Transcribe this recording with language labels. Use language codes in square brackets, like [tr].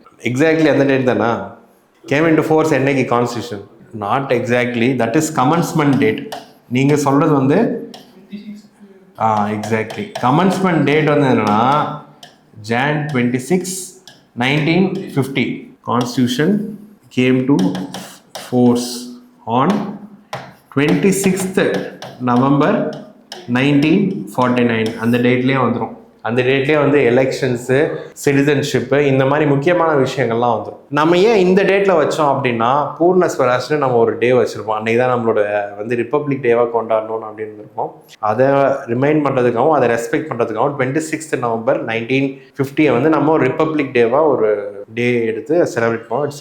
[ta] Exactly அந்த date தானா game into force? என்னைக்கு constitution? [en] Not exactly, that is commencement date. [ta] நீங்கள் சொல்கிறது வந்து எக்ஸாக்ட்லி கமன்ஸ்மெண்ட் டேட் வந்து என்னன்னா Jan 26, 1950. [en] Constitution came to force on 26th November 1949. [ta] அந்த டேட்லேயே வந்துடும். அந்த டேட்லேயே வந்து எலெக்ஷன்ஸு, சிட்டிசன்ஷிப்பு, இந்த மாதிரி முக்கியமான விஷயங்கள்லாம் வந்துடும். நம்ம ஏன் இந்த டேட்டில் வச்சோம் அப்படின்னா, பூர்ண ஸ்வராஜ்னு நம்ம ஒரு டே வச்சுருப்போம். அன்றைக்கி தான் நம்மளோட வந்து ரிப்பப்ளிக் டேவாக கொண்டாடணும்னு அப்படின்னு இருக்கோம். அதை ரிமைண்ட் பண்ணுறதுக்காகவும் அதை ரெஸ்பெக்ட் பண்ணுறதுக்காகவும் 26th November 1950 வந்து நம்ம ஒரு ரிப்பப்ளிக் டேவாக ஒரு டே எடுத்து செலிப்ரேட் பண்ணுவோம்.